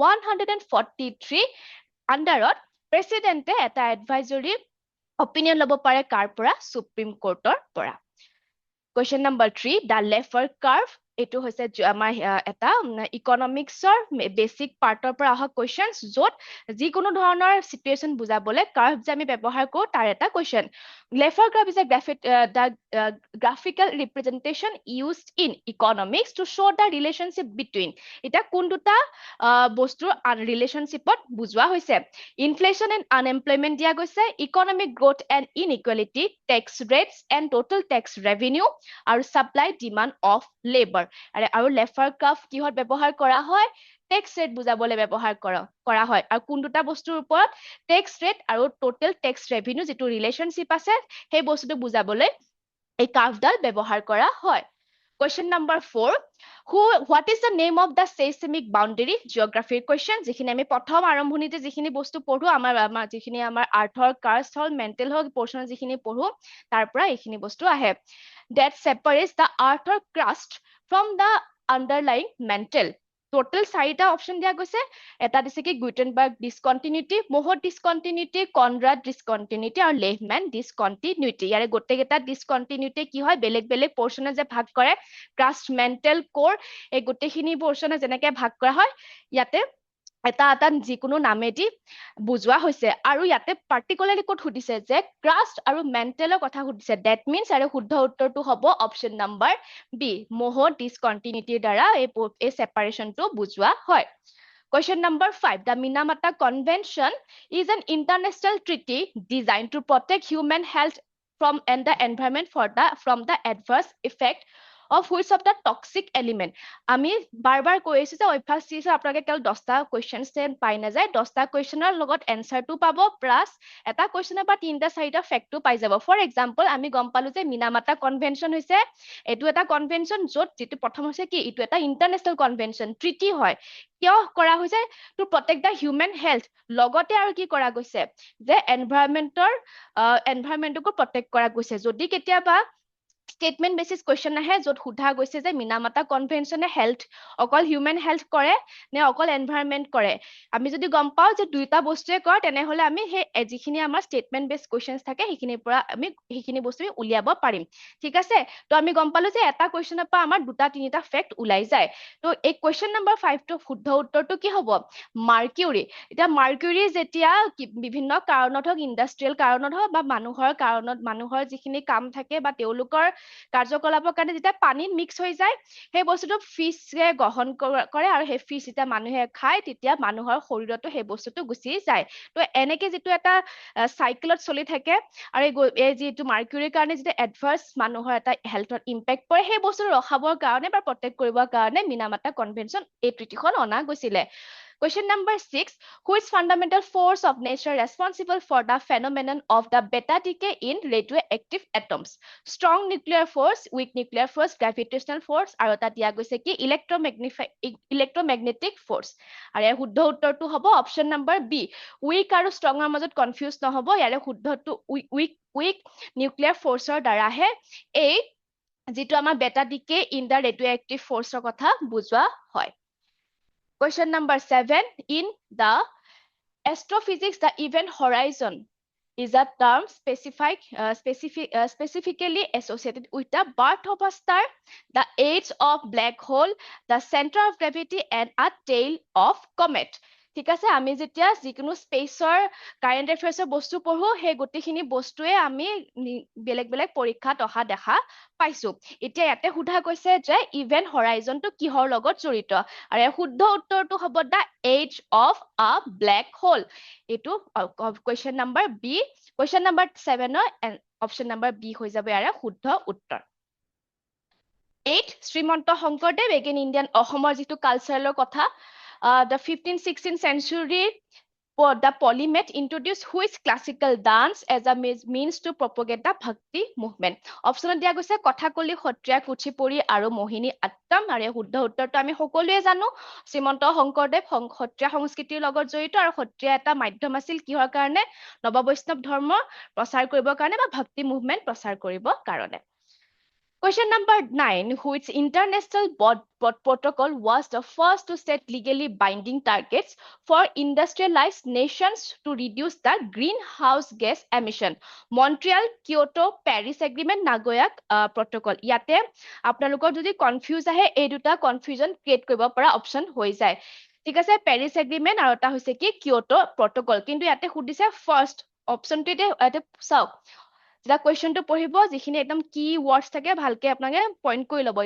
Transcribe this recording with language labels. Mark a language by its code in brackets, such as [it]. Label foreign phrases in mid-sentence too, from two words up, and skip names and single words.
[as] 143 আন্ডাৰত প্ৰেসিডেন্টে এটা [en] advisory opinion [as] ল'ব পাৰে কাৰ পৰা সুপ্ৰিম কোৰ্টৰ পৰা [en] question number 3 the Laffer curve [as] এইটো হৈছে আমাৰ এটা ইকনমিক্সৰ [en] basic part [as] পৰা অহা কোৱেশ্চনছ য'ত যিকোনো ধৰণৰ সিচুৱেশন বুজাবলৈ কাৰ্ভ যে আমি ব্যৱহাৰ কৰো তাৰ এটা কোৱেশ্চন [en] Laffer curve is the graphical representation used in economics to show the relationship between [as] এটা কোন দুটা বস্তুৰ ৰিলেশনশ্বিপত বুজোৱা হৈছে [en] inflation and unemployment [as] দিয়া গৈছে [en] economic growth and inequality tax rates and total tax revenue [as] আৰু [en] supply demand of [as] লেবাৰ আৰু লেফাৰ কাৰ্ভ কিহত ব্যৱহাৰ কৰা হয় [en] tax rate [as] বুজাবলৈ ব্যৱহাৰ কৰা হয় আৰু কোন দুটা বস্তুৰ ওপৰত [en] tax rate [as] আৰু [en] total tax revenue [as] যিটো ৰিলেশনশ্বিপ আছে সেই বস্তুটো বুজাবলৈ এই কাৰ্ভডাল ব্যৱহাৰ কৰা হয় [en] Question number 4 what is the name of the seismic boundary geography question [as] যিখিনি আমি প্ৰথম আৰম্ভণিতে যিখিনি বস্তু পঢ়ো আমাৰ যিখিনি আমাৰ [en] earth crust [as] হল মেন্টেল হল পোৰ্শন যিখিনি পঢ়ো তাৰ পৰা এইখিনি বস্তু আহে [en] that separates the earth or crust from the underlying mantle [as] টোটাল 4টা অপশন দিয়া গৈছে এটা দিছে কি গুটেনবাৰ্গ ডিসকন্টিনিউটি মোহৰ ডিসকন্টিনিউটি কনৰাড ডিসকন্টিনিউটি আৰু লেহমেন ডিসকন্টিনিউটি ইয়াৰে গোটেইকেইটা ডিসকন্টিনিউটি কি হয় বেলেগ বেলেগ পোৰ্শনে যে ভাগ কৰে [en] crust mantle core [as] এই গোটেইখিনি পোৰ্শনে যেনেকৈ ভাগ কৰা হয় ইয়াতে এটা এটা যিকোনো নামেদি বুজোৱা হৈছে আৰু ইয়াতে পাৰ্টিকুলাৰলি ক'ত সুধিছে যে ক্ৰাষ্ট আৰু মেন্টেলৰ কথা সুধিছে [en] that means [as] আৰু শুদ্ধ উত্তৰটো হ'ব [en] option number B [as] মোহ ডিসকন্টিনিউটিৰ দ্বাৰা এই সেপাৰেশনটো বুজোৱা হয় [en] Question number 5 the Minamata Convention is an international treaty designed to protect human health and the environment from the adverse effect of which of the toxic element [as] আমি বাৰবাৰ কৈ আছো যে অভ্যাস সিৰিজত আপোনালোকে কেৱল 10টা কোৱেশ্চনছ পাই নাযায় 10টা কোৱেশ্চনৰ লগত এনসাৰটো পাব প্লাস এটা কোৱেশ্চনৰ পৰা 3টা 4টা ফেক্টটো পাই যাব [en] for example [as] আমি গম পালো যে মিনামাটা কনভেনচন হৈছে এইটো এটা কনভেনচন য'ত যেটো প্ৰথম হৈছে কি এইটো এটা [en] international convention treaty [as] হয় কিয় কৰা হৈছে [en] to protect the human health [as] লগতে আৰু কি কৰা গৈছে যে এনভায়ৰনমেন্টকো প্ৰটেক্ট কৰা গৈছে যদি কেতিয়াবা [en] statement basis question [as] আহে য'ত সোধা গৈছে যে মিনামাটা কনভেনচনে হেল্থ অকল [en] human health [as] কৰে নে অকল এনভায়ৰনমেন্ট কৰে আমি যদি গম পাও যে দুইটা বস্তুৱে কৰে তেনেহলে আমি সেই যিখিনি আমাৰ [en] statement based questions [as] থাকে সেইখিনিৰ পৰা আমি সেইখিনি বস্তু উলিয়াব পাৰিম ঠিক আছে তো আমি গম পালো যে এটা কোৱেশ্চনৰ পৰা আমাৰ দুটা তিনিটা ফেক্ট ওলাই যায় তো এই [en] question number 5 [as] টো শুদ্ধ উত্তৰটো কি হ'ব মাৰ্কিউৰি এটা মাৰ্কিউৰি যেতিয়া বিভিন্ন কাৰণত হক ইন্ডাষ্ট্ৰিয়েল কাৰণত হক বা মানুহৰ যিখিনি কাম থাকে বা তেওঁলোকৰ কাৰ্যকলাপৰ কাৰণে যেতিয়া পানীত মিক্স হৈ যায় সেই বস্তুটো ফিশে গ্ৰহণ কৰে আৰু সেই ফিশ যেতিয়া মানুহে খায় তেতিয়া মানুহৰ শৰীৰতো সেই বস্তুটো গুচি যায় তো এনেকে যেটো এটা সাইকেলত চলি থাকে আৰু এই যেটো মাৰ্কিউৰিৰ কাৰণে যেটো এডভাৰ্স মানুহৰ এটা হেলথৰ ইম্প্যাক্ট পৰে সেই বস্তু ৰখাবৰ কাৰণে বা প্ৰটেক্ট কৰিবৰ কাৰণে মিনামাটা কনভেনচন এই ট্ৰিটিখন অনা গৈছিলে [en] Question number 6. Which fundamental force of nature responsible for the phenomenon of the beta decay in radioactive atoms? Strong nuclear force, weak nuclear force, gravitational force, [as] আৰু এটা দিয়া গৈছে কি [en] electromagnetic force. [as] আৰু ইয়াৰ শুদ্ধ উত্তৰটো হ'ব [en] option number B. [as] উইক আৰু ষ্ট্ৰঙৰ মাজত কনফিউজ নহ'ব, ইয়াৰে শুদ্ধটো [en] weak nuclear force [as] দ্বাৰাহে এই যিটো আমাৰ [en] beta decay in the radioactive force [as] কথা বুজোৱা হয়। [en] Question number 7. In the astrophysics, the event horizon is a term specifically associated with the birth of a star, the age of black hole, the center of gravity, and a tail of comet. [as] ঠিক আছে, আমি যেতিয়া যিকোনো স্পেচৰ [en] current affairs [as] বস্তু পঢ়ো, সেই গোটেইখিনি বস্তুৱে আমি বেলেগ বেলেগ পৰীক্ষাত অহা দেখা পাইছো। এতিয়া ইয়াতে সোধা গৈছে যে [en] event horizon [as] কিহৰ লগত জড়িত, আৰু শুদ্ধ উত্তৰটো হ'ব [en] the age of a black hole. [as] এইটো [en] question number B, question number 7 option number B [as] হৈ যাব ইয়াৰে শুদ্ধ উত্তৰ। 8. শ্ৰীমন্ত শংকৰদেৱ [en] again Indian [as] অসমৰ যিটো কালচাৰেলৰ কথা, [en] the 15th-16th century the polymath introduced which classical dance as a means to propagate the bhakti movement? [as] অপশ্যনত দিয়া গৈছে কথাকলি, সত্ৰীয়া, কুচিপুড়ি আৰু মোহিনী আট্টম। আৰু শুদ্ধ উত্তৰটো আমি সকলোৱে জানো, শ্ৰীমন্ত শংকৰদেৱ সত্ৰীয়া সংস্কৃতিৰ লগত জড়িত, আৰু সত্ৰীয়া এটা মাধ্যম আছিল কিহৰ কাৰণে? নৱবৈষ্ণৱ ধৰ্ম প্ৰচাৰ কৰিবৰ কাৰণে বা ভক্তি মুভমেণ্ট প্ৰচাৰ কৰিবৰ কাৰণে। [en] Question number 9. Which international protocol was the first to set legally binding targets for industrialized nations to reduce the greenhouse gas emission? Montreal, Kyoto, Paris Agreement, Nagoya Protocol. [as] ইয়াতে আপোনালোকৰ যদি কনফিউজ আহে, এই দুটা [en] confusion create [as] কৰিব পৰা অপশ্যন হৈ যায়। ঠিক আছে, পেৰিছ এগ্ৰিমেণ্ট আৰু এটা হৈছে কি কিয়োটো প্ৰটকল। কিন্তু ইয়াতে সুধিছে [en] first option, [as] ইয়াতে চাওক যেতিয়া কুৱেশ্যনটো পঢ়িব, যিখিনি একদম [en] key words [as] থাকে ভালকে আপোনালোকে পইণ্ট কৰি ল'ব।